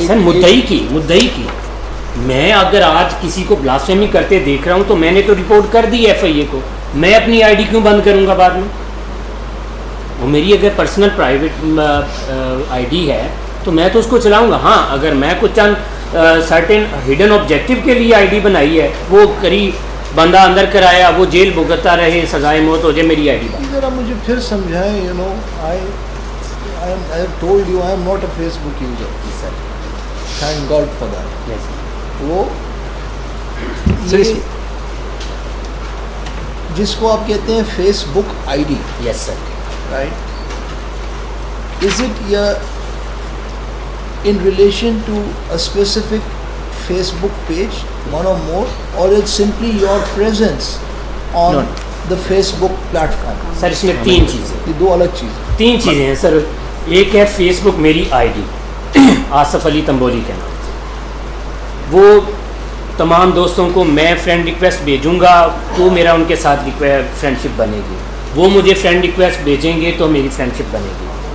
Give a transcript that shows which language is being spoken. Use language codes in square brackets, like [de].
[ur] سر مدعی کی میں اگر آج کسی کو بلاسفیمی کرتے دیکھ رہا ہوں تو میں نے تو رپورٹ کر دی ایف آئی اے کو, میں اپنی آئی ڈی کیوں بند کروں گا بعد میں؟ وہ میری اگر پرسنل پرائیویٹ آئی ڈی ہے تو میں تو اس کو چلاؤں گا. ہاں اگر میں کچھ چند سرٹن ہڈن آبجیکٹو کے لیے آئی ڈی بنائی ہے, وہ کری بندہ اندر کرایا, وہ جیل بھگتتا رہے, سزائے موت ہو جائے, میری آئی ڈی بند. ذرا مجھے پھر سمجھائیں. [en] You know I have told you I am not a Facebook user. Thank God for that. Yes. [ur] وہ جس کو آپ کہتے ہیں face book I D, [en] Yes sir, right? Is it in relation to a specific Facebook page, one or more, or it's simply your presence on the Facebook platform? [ur] سر اس میں تین چیزیں, یہ دو الگ چیزیں. تین چیزیں ہیں سر. ایک ہے فیس بک میری آئی ڈی آصف علی تمبولی کے نام سے, وہ تمام دوستوں کو میں فرینڈ ریکویسٹ بھیجوں گا تو میرا ان کے ساتھ فرینڈ شپ بنے گی, وہ مجھے فرینڈ ریکویسٹ بھیجیں گے تو میری فرینڈ شپ بنے گی.